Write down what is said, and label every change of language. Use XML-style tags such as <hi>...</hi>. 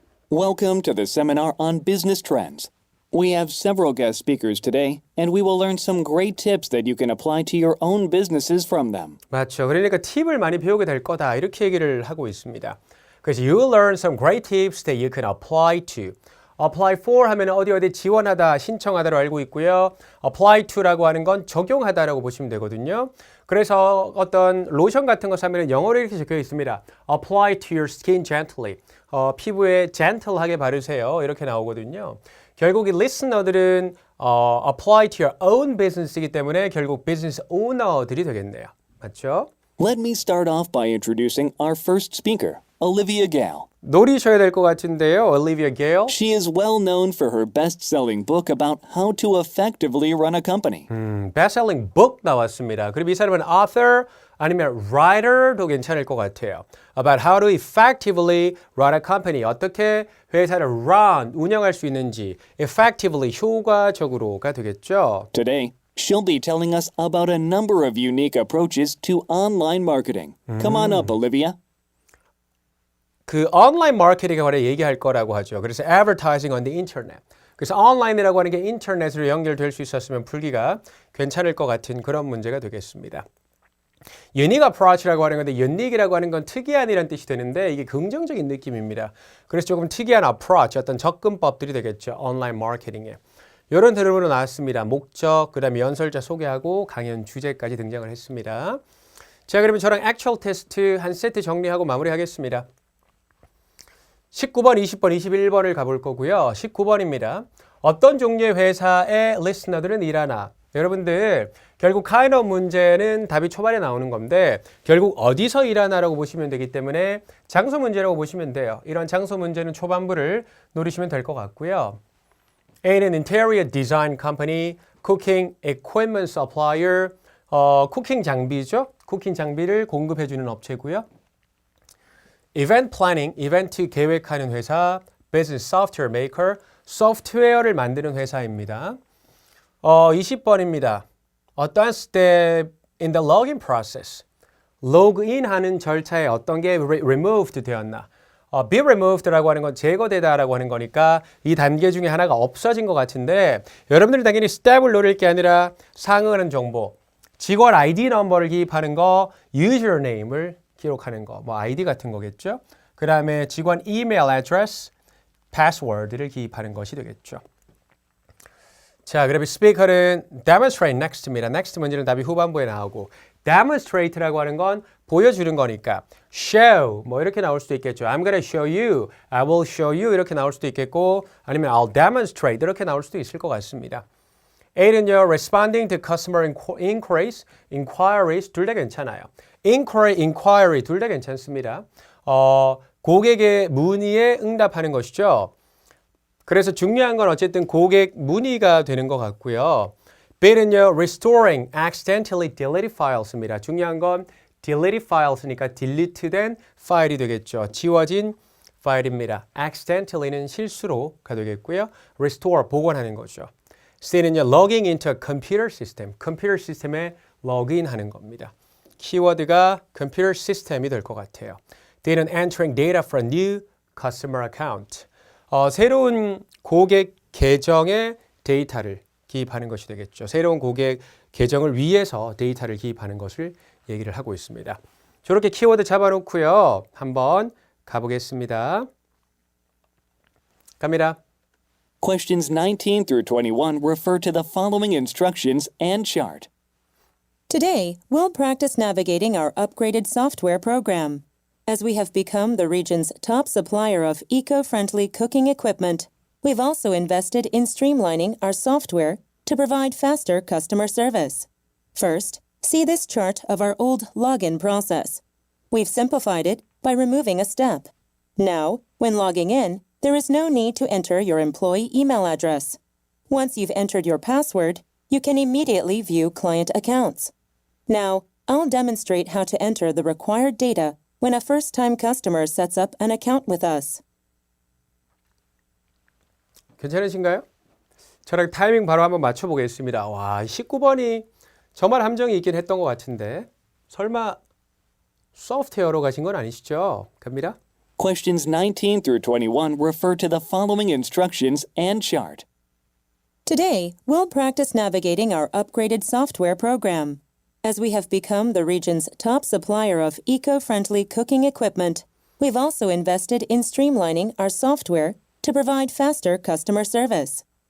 <en>Welcome to the seminar on business trends. We have several guest speakers today, and we will learn some great tips that you can apply to your own businesses from them.</en> <ko>맞죠. 그러니까 팁을 많이 배우게 될 거다 이렇게 얘기를 하고 있습니다.</ko> <en>그래서 you will learn some great tips that you can apply to.</en> <ko>apply for 하면 어디 지원하다, 신청하다로 알고 있고요. apply to라고 하는 건 적용하다라고 보시면 되거든요. 그래서 어떤 로션 같은 거 사면 영어로 이렇게 적혀 있습니다.</ko> <en>apply to your skin gently.</en> <ko>피부에 gentle하게 바르세요. 이렇게 나오거든요. 결국 이 listener들은</ko> <en>apply to your own business</en> <ko>이기 때문에 결국 business owner들이 되겠네요. 맞죠?</ko> <en>Let me start off by introducing our first speaker, Olivia Gale.</en> <ko>노리셔야 될 것 같은데요. 올리비아 게일.</ko> <en>She is well known for her best-selling book about how to effectively run a company. bestselling book 나왔습니다.</en> <ko>그리고 이 사람은 author 아니면 writer도 괜찮을 것 같아요.</ko> <en>About how to effectively run a company.</en> <ko>어떻게 회사를 run, 운영할 수 있는지 effectively, 효과적으로가 되겠죠.</ko> <en>Today, she'll be telling us about a number of unique approaches to online marketing. Come on up, Olivia.</en> <ko>그 온라인 마케팅에 관해 얘기할 거라고 하죠. 그래서 advertising on the internet. 그래서 온라인이라고 하는 게 인터넷으로 연결될 수 있었으면 풀기가 괜찮을 것 같은 그런 문제가 되겠습니다. unique approach라고 하는 건데 unique이라고 하는 건 특이한 이란 뜻이 되는데 이게 긍정적인 느낌입니다. 그래서 조금 특이한 approach, 어떤 접근법들이 되겠죠. 온라인 마케팅에. 이런 흐름으로 나왔습니다. 목적, 그 다음에 연설자 소개하고 강연 주제까지 등장을 했습니다. 자, 그러면 저랑 actual 테스트 한 세트 정리하고 마무리하겠습니다. 19번, 20번, 21번을 가볼 거고요. 19번입니다. 어떤 종류의 회사의 리스너들은 일하나? 여러분들 결국 kind of 문제는 답이 초반에 나오는 건데 결국 어디서 일하나라고 보시면 되기 때문에 장소 문제라고 보시면 돼요. 이런 장소 문제는 초반부를 노리시면 될 것 같고요. A는 interior design company, cooking equipment supplier, 쿠킹 장비죠. 쿠킹 장비를 공급해주는 업체고요. Event planning, 이벤트 계획하는 회사, business software maker, 소프트웨어를 만드는 회사입니다. 20번입니다. 어떠한</ko> <en>step in the login process,</en> <ko>로그인하는 절차에 어떤 게 removed 되었나? be removed라고 하는 건 제거되다라고 하는 거니까 이 단계 중에 하나가 없어진 것 같은데 여러분들 당연히 step을 노릴 게 아니라 상응하는 정보, 직원 ID 넘버를 기입하는 거, username을 기록하는 거, 뭐 아이디 같은 거겠죠. 그 다음에 직원 이메일 애드레스, 패스워드를 기입하는 것이 되겠죠. 자, 그러면 스피커는 demonstrate next입니다. next 문제는 답이 후반부에 나오고 demonstrate라고 하는 건 보여주는 거니까 show 뭐 이렇게 나올 수도 있겠죠.</ko> <en>I'm gonna show you, I will show you</en> <ko>이렇게 나올 수도 있겠고 아니면</ko> <en>I'll demonstrate</en> <ko>이렇게 나올 수도 있을 것 같습니다. A는요,</ko> <en>responding to customer inquiries</en> <ko>둘 다 괜찮아요. inquiry 둘 다 괜찮습니다. 고객의 문의에 응답하는 것이죠. 그래서 중요한 건 어쨌든 고객 문의가 되는 것 같고요.</ko> <en>B는요, restoring accidentally deleted files입니다.</en> <ko>중요한 건 deleted files니까 delete된 파일이 되겠죠. 지워진 파일입니다. accidentally는 실수로가 되겠고요. restore, 복원하는 거죠.</ko> <en>C는요, logging into a computer system,</en> <ko>컴퓨터 시스템에 로그인하는 겁니다. 키워드가 컴퓨터 시스템이 될 것 같아요.</ko> <en>Didn't entering data for a new customer account.</en> <ko>새로운 고객 계정에 데이터를 기입하는 것이 되겠죠. 새로운 고객 계정을 위해서 데이터를 기입하는 것을 얘기를 하고 있습니다. 저렇게 키워드 잡아놓고요. 한번 가보겠습니다. 갑니다.</ko> <en>Questions 19 through 21 refer to the following instructions and chart. Today, we'll practice navigating our upgraded software program. As we have become the region's top supplier of eco-friendly cooking equipment, we've also invested in streamlining our software to provide faster customer service. First, see this chart of our old login process. We've simplified it by removing a step. Now, when logging in, there is no need to enter your employee email address. Once you've entered your password, you can immediately view client accounts. Now, I'll demonstrate how to enter the required data when a first-time customer sets up an account with us.</en> <ko>괜찮으신가요? 저랑 타이밍 바로 한번 맞춰보겠습니다. 와, 19번이 정말 함정이 있긴 했던 것 같은데 설마 소프트웨어로 가신 건 아니시죠? 갑니다.</ko> <en>Questions 19 through 21 refer to the following instructions and chart. Today, we'll practice navigating our upgraded software program. As we have become the region's top supplier of eco-friendly cooking equipment, we've also invested in streamlining our software to provide faster customer service.</en>